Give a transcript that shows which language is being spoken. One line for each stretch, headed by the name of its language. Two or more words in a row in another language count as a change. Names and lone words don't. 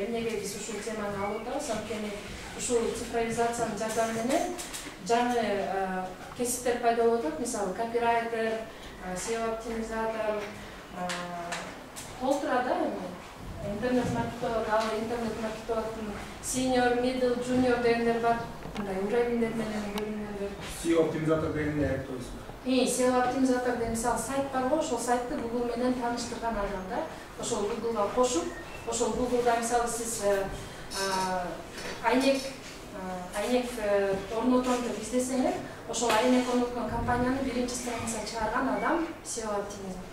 Kyrgyz: Эмнеге биз ушул теманы алып атабыз? Анткени ушул цифровизациянын жардамы менен жаңы кесиптер пайда болуп атат. Мисалы, копирайтер, SEO оптимизатор, толтурада интернет-маркетолог, интернет-маркетологдун
English: senior, middle, junior
Kyrgyz: дегендер бар. Мындай уровеньдер менен бөлүнөдүр. SEO оптимизатор деген не айтасыз? SEO оптимизатор деген мисалы сайт бар го, ошол сайтты Google менен тааныштырган адам да. Ошол Google'га кошуп, ошол Google'да мисалы сиз айнек орнотом деп издесеңер, ошол айнек орноткон компанияны биринчи страницага чыгарган адам SEO оптимизатор.